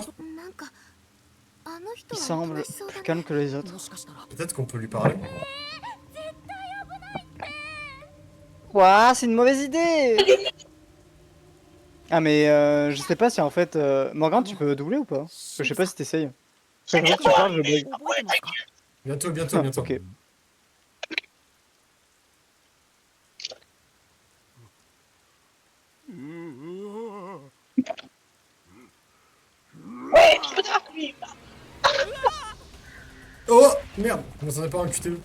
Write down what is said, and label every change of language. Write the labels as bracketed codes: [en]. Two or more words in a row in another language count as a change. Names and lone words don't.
[ja] なんか、あの人 [fr] Il [ja] は [fr] semble [ja] 楽しそうだ [fr] plus [ja] ね。 [fr] calme que les autres. [ja] もしかしたら [fr] Peut-être qu'on peut lui parler. Quoi? C'est une mauvaise idée! Ah, mais je sais pas si en fait. Morgane, tu peux doubler ou pas? Parce que je sais pas si t'essayes. Chaque fois que tu parles, je bug. [ja] 覚えてますか [fr] Bientôt, bientôt, Ah, bientôt. ok. Ouais, tu peux t'arrêter, lui! Oh, merde, je m'attendais pas à un QTE.